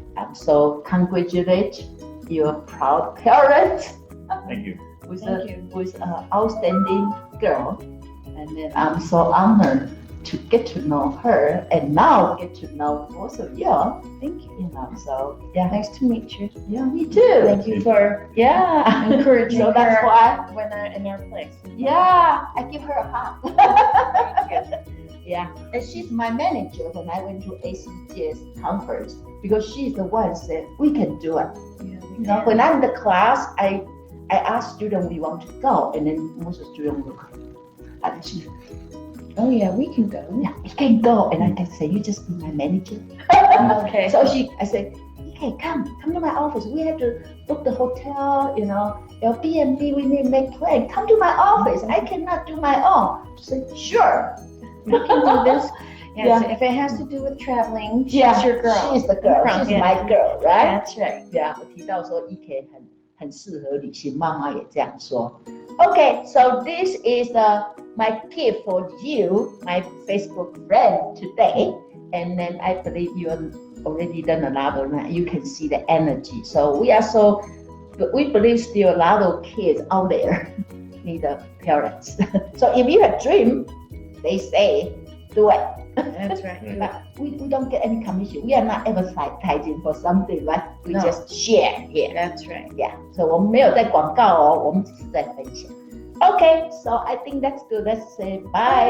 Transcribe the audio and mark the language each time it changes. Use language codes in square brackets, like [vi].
[en] I'm so congratulate your proud parents Thank you. with Thank you. with an outstanding girl, and then I'm so honored to get to know her, and now get to know both of you. Thank you. You know, so yeah, Nice to meet you. yeah, me too. Thank you for Yeah, encouraging so that's her why. when I'm in our place. Yeah, I give her a hug. Thank you. Yeah, and she's my manager when I went to ACGS conference because she's the one said we can do it. Yeah, You know, when I'm in the class, I ask students we want to go, and then most of the students will go. And she, oh yeah, we can go. yeah, we can go, and I can say you just be my manager. Okay. So I said, okay, come to my office. We have to book the hotel, you know, Airbnb. We need to make plan. Come to my office. I cannot do my own. She said, sure. We can do this. Yeah, Yeah. so if it has to do with traveling, she's Yeah, your girl. She's the girl. She's Yeah. my girl, right? That's right. [zh] Yeah，我提到说 EK 很适合旅行，妈妈也这样说。 [en] Okay, so this is my gift for you, my Facebook friend today, and then I believe you have already done a lot of that. You can see the energy. So we believe still a lot of kids out there need parents. So if you have dream, they say do it. That's right. But we don't get any commission. We are not advertising for something, right? We No. just share here. That's right. Yeah. [zh] So 我们没有在广告哦，我们只是在分享。 [en] Okay, so I think that's good. Let's say bye.